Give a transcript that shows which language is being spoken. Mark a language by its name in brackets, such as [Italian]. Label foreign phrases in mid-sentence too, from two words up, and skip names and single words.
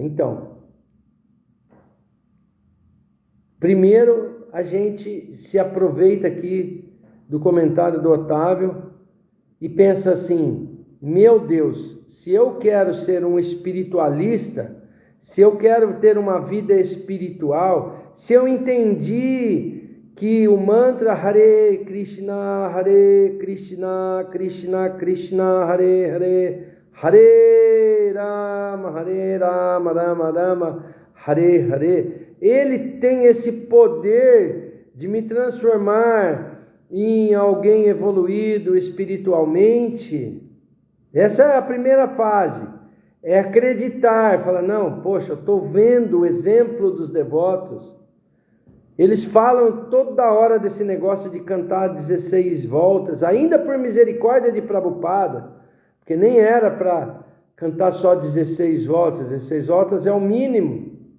[Portuguese] Então, primeiro a gente se aproveita aqui do comentário do Otávio e pensa assim, meu Deus, se eu quero ser um espiritualista, se eu quero ter uma vida espiritual, se eu entendi que o mantra Hare Krishna, Krishna Krishna, Hare Hare, Hare Rama, Rama Rama, Hare Hare, ele tem esse poder de me transformar em alguém evoluído espiritualmente. Essa é a primeira fase, é acreditar, falar, não, poxa, eu estou vendo o exemplo dos devotos, eles falam toda hora desse negócio de cantar 16 voltas, ainda por misericórdia de Prabhupada, porque nem era para cantar só 16 voltas é o mínimo.